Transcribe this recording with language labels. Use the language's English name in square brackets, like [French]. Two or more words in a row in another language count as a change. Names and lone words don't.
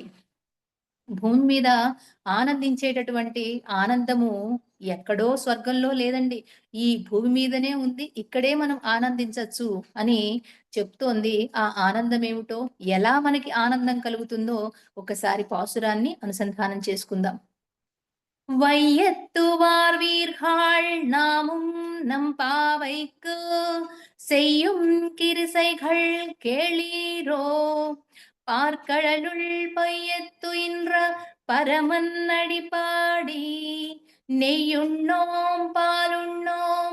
[Telugu] భూమి మీద ఆనందించేటటువంటి ఆనందము ఎక్కడో స్వర్గంలో లేదండి, ఈ భూమి మీదనే ఉంది, ఇక్కడే మనం ఆనందించవచ్చు అని చెప్తోంది. ఆ ఆనందం ఏమిటో, ఎలా మనకి ఆనందం కలుగుతుందో ఒకసారి పాసురాన్ని అనుసంధానం చేసుకుందాం. [Tamil] வையத்துவார் வீர்கள் நாமும் நம் பாவைக்கு செய்யும் கிரிசைகள் கேளீரோ பார்க்கடலுள் பையத்துயின்ற பரமன் அடிபாடி நெய்யுண்ணோம் பாலுண்ணோம்